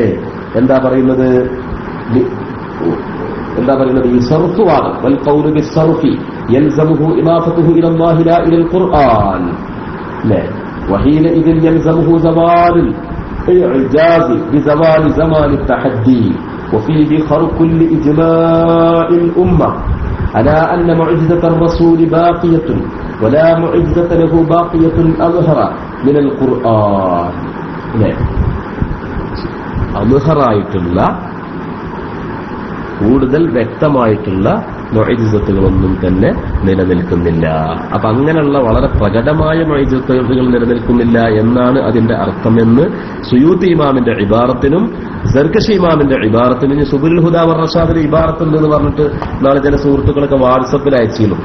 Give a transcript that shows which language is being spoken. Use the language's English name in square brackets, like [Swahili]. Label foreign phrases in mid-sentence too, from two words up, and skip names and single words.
[Malayalam] എന്താ പറയുന്നത്? ഈ സർഫുവാദം, [Arabic] والقول بالصرفة يلزمه إضافته إلى الله لا إلى القرآن، وحينئذ يلزمه زوال الإعجاز بزوال زمان التحدي وفيه خرق لإجماع الأمة على أن معجزة الرسول باقية ولا معجزة له باقية أظهر من القرآن. [Malayalam] അദ്ഹറായിട്ടുള്ള കൂടുതൽ വ്യക്തമായിട്ടുള്ള മുഅ്ജിസത്തുകളൊന്നും തന്നെ നിലനിൽക്കുന്നില്ല. അപ്പൊ അങ്ങനെയുള്ള വളരെ പ്രകടമായ മുഅ്ജിസത്തുകൾ നിലനിൽക്കുന്നില്ല എന്നാണ് അതിന്റെ അർത്ഥമെന്ന് സുയൂത്തി ഇമാമിന്റെ ഇബാറത്തിനും സർകശി ഇമാമിന്റെ ഇബാറത്തിനും സുബുലുൽ ഹുദാ വർ റഷാദിന്റെ ഇബാറത്തുണ്ട് എന്ന് പറഞ്ഞിട്ട് നാളെ ചില സുഹൃത്തുക്കളൊക്കെ വാട്സപ്പിൽ അയച്ചിരുന്നു.